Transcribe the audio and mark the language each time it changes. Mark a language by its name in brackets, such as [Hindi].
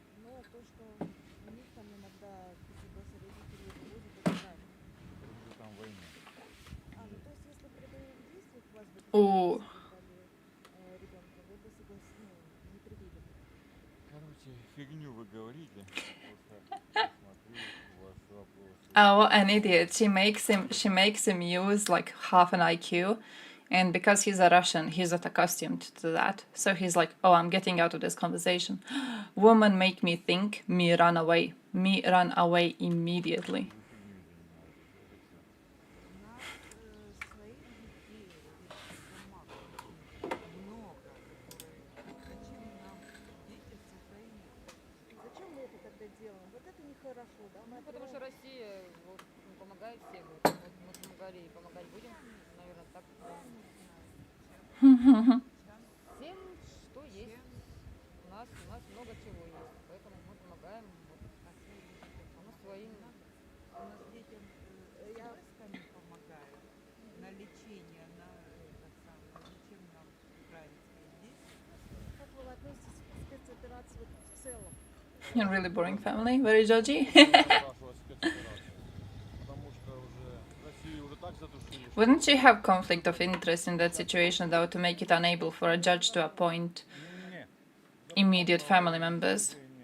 [Russian] Но то, что у них там иногда без согласия родителей вывозят, это правильно. Потому что там война. Ну то есть если при боевых действиях у вас бы ребенка, вы бы не прибили бы. Короче, фигню вы говорите. Смотрю, у вас вопросы. [English] Oh, what an idiot. She makes him use like half an IQ, and because he's a Russian, he's not accustomed to that. So he's like, oh, I'm getting out of this conversation. Woman make me think, me run away. Me run away immediately. [Russian] Зачем мы это тогда делаем? Вот это нехорошо, да? Потому что Россия помогает всем. Вот мы помогали и помогать будем, наверное, так. Всем, что есть. У нас много чего есть, поэтому мы помогаем. А мы своим. У нас детям сами помогают на лечение, на зачем нам украинские дети? Как вы относитесь к спецоперации в целом? [English] You're really boring family, very judgy. Wouldn't you have conflict of interest in that situation, though, to make it unable for a judge to appoint immediate family members?